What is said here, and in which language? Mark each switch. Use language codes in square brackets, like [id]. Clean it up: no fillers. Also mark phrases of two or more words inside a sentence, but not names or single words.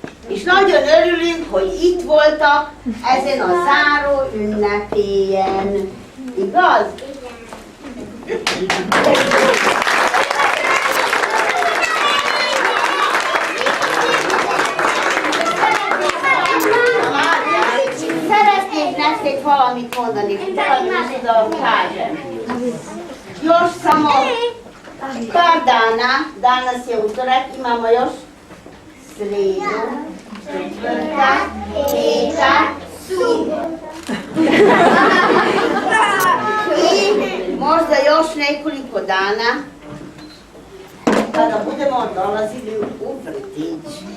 [hu] És nagyon örülünk, hogy itt voltak ezen a záró ünnepélyen. Igaz? Szeretnék nektek valamit mondani, [sr] da vam kažem. Još samo par dana, danas je utorak, imamo još srijedu, četvrtak, petak, i možda još nekoliko dana kada budemo dolazili u vrtić.